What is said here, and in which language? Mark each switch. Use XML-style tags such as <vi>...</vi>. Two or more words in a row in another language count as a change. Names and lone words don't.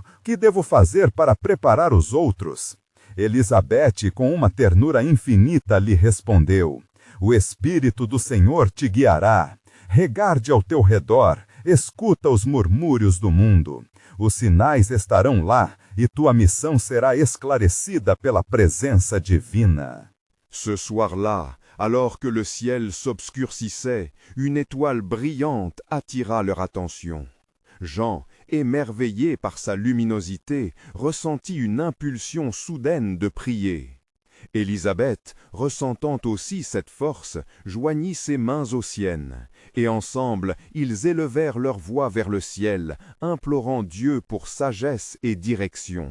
<pt>Que devo fazer para preparar os outros? Elizabeth, com uma ternura infinita, lhe respondeu: O Espírito do Senhor te guiará. Regarde ao teu redor, escuta os murmúrios do mundo. Os sinais estarão lá, e tua missão será esclarecida pela presença divina.</pt> <fr>Ce soir-là, alors que le ciel s'obscurcissait, une étoile brillante attira leur attention. Jean, émerveillé par sa luminosité, ressentit une impulsion soudaine de prier. Élisabeth, ressentant aussi cette force, joignit ses mains aux siennes, et ensemble ils élevèrent leur voix vers le ciel, implorant Dieu pour sagesse et direction.</fr>